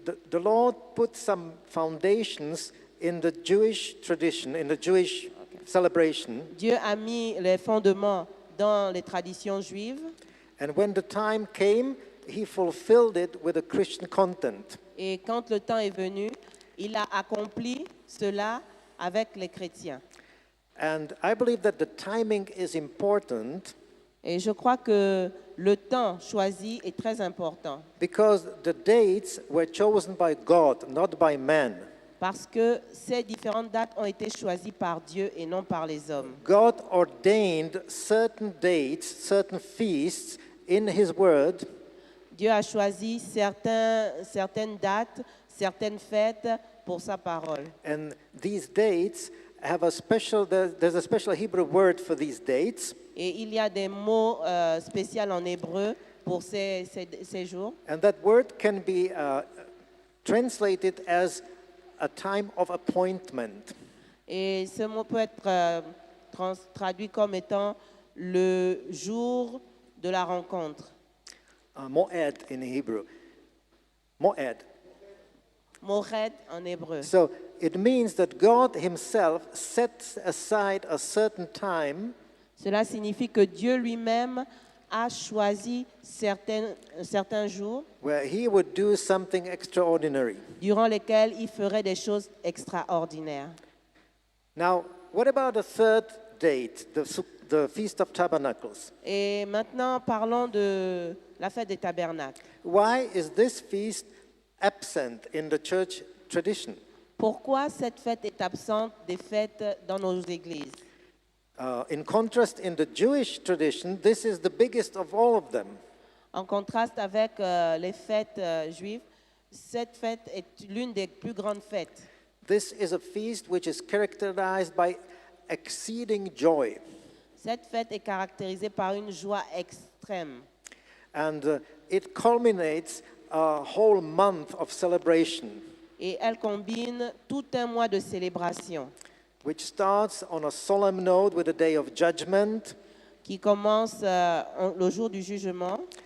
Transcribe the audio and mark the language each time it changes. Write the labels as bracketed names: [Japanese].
[English] the Lord put some foundations in the Jewish tradition, in the Jewish celebration. [French] Dieu a mis les fondements dans les traditions juives [English] And when the time came, he fulfilled it with a Christian content. [French] et quand le temps est venu, il a accompli cela avec les chrétiens. [English] And I believe that the timing is important [French] Et je crois que le temps choisi est très important [English] because the dates were chosen by God, not by man. [French] parce que ces différentes dates ont été choisies par Dieu et non par les hommes. [English] God ordained certain dates, certain feasts in his word, [French] Dieu a choisi certaines dates, certaines fêtes pour sa parole. [English] and these dates have there's a special Hebrew word for these dates, [French] Et il y a des mots spéciaux en hébreu pour ces jours. [English] and that word can be translated as a time of appointment. [French] Et ce mot peut être traduit comme étant le jour de la rencontre. [English] Moed in Hebrew. Moed. [French] Mored en hébreu. [English] So it means that God himself sets aside a certain time [French] Cela signifie que Dieu lui-même a choisi certains jours [English] where he would do something extraordinary. [French] durant lesquels il ferait des choses extraordinaires. [English] Now, what about the third date, the Feast of Tabernacles? [French] Et maintenant, parlons de la fête des tabernacles. [English] Why is this feast absent in the church tradition? [French] Pourquoi cette fête est absente des fêtes dans nos églises? [English] In contrast, in the Jewish tradition, this is the biggest of all of them. [French] En contraste avec les fêtes juives, cette fête est l'une des plus grandes fêtes. [English] This is a feast which is characterized by exceeding joy. [French] Cette fête est caractérisée par une joie extrême. [English] And it culminates a whole month of celebration, [French] Et elle combine tout un mois de célébration [English] which starts on a solemn note with a day of judgment, [French] qui commence le jour du jugement,